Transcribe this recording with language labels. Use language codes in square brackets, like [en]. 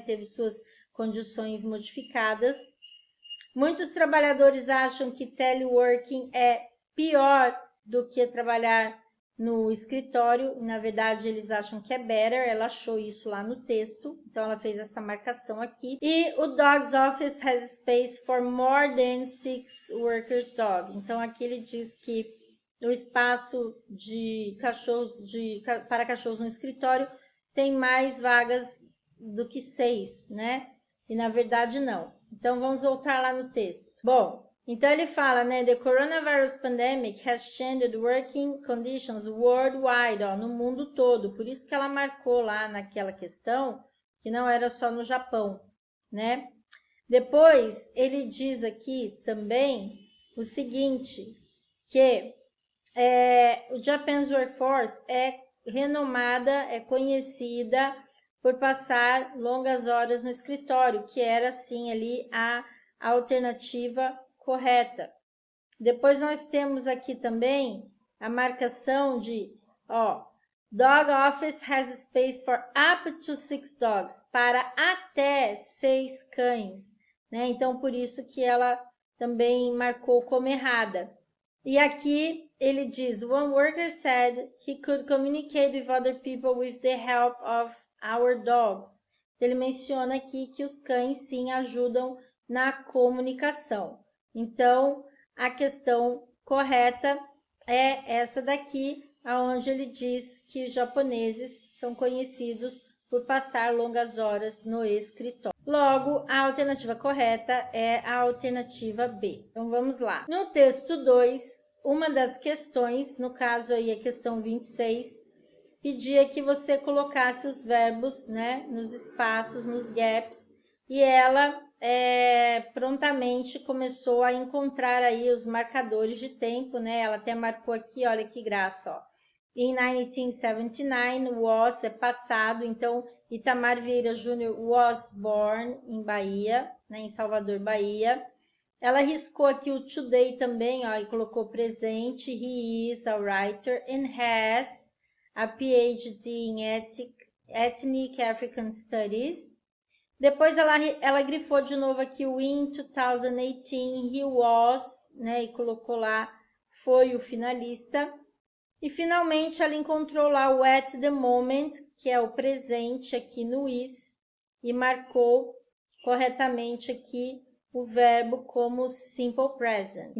[pt] Teve suas condições modificadas. Muitos trabalhadores acham que teleworking é pior do que trabalhar no escritório. Na verdade, eles acham que é better. Ela achou isso lá no texto, então ela fez essa marcação aqui. E o [en] dog's office has space for more than 6 workers dog. [pt] Então aqui ele diz que o espaço de cachorros para cachorros no escritório tem mais vagas do que 6, né? E na verdade não. Então vamos voltar lá no texto. Bom, então ele fala, né? [en] The coronavirus pandemic has changed working conditions worldwide, ó, [pt] no mundo todo. Por isso que ela marcou lá naquela questão que não era só no Japão, né? Depois ele diz aqui também o seguinte, que o Japan's workforce é renomada, é conhecida por passar longas horas no escritório, que era, sim, ali a alternativa correta. Depois nós temos aqui também a marcação de, ó, [en] dog office has space for up to 6 dogs, [pt] para até 6 cães, né? Então, por isso que ela também marcou como errada. E aqui ele diz, [en] one worker said he could communicate with other people with the help of our dogs. [pt] Ele menciona aqui que os cães sim ajudam na comunicação. Então, a questão correta é essa daqui, onde ele diz que os japoneses são conhecidos por passar longas horas no escritório. Logo, a alternativa correta é a alternativa B. Então, vamos lá. No texto 2, uma das questões, no caso aí a questão 26, pedia que você colocasse os verbos, né, nos espaços, nos gaps, e ela prontamente começou a encontrar aí os marcadores de tempo, né? Ela até marcou aqui, olha que graça, ó. In 1979, was é passado, então Itamar Vieira Júnior [en] was born in [pt] Bahia, né, em Salvador, Bahia. Ela riscou aqui o today também, ó, e colocou presente. [en] He is a writer and has a PhD in Ethnic African Studies. [pt] Depois ela grifou de novo aqui o [en] in 2018, he was, [pt] né, e colocou lá, foi o finalista. E finalmente ela encontrou lá o [en] at the moment, [pt] que é o presente aqui no is, e marcou corretamente aqui o verbo como simple present.